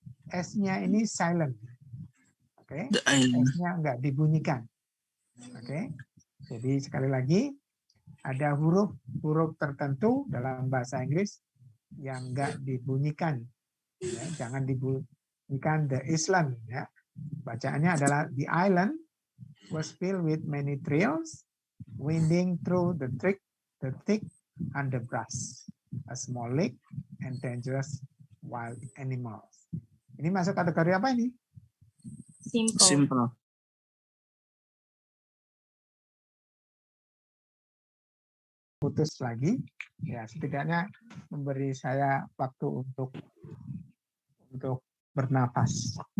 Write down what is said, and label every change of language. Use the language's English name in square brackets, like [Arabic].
[Indonesian] S-nya ini silent. Oke. S-nya enggak dibunyikan. Oke. Jadi sekali lagi ada huruf tertentu dalam bahasa Inggris yang enggak dibunyikan. Ya, jangan dibunyikan the island ya. Bacaannya adalah [English] the island was filled with many trails winding through the thick underbrush, a small lake and dangerous wild animals. [Indonesian] Ini masuk kategori apa ini? Simple. Putus lagi. Ya, setidaknya memberi saya waktu untuk bernafas.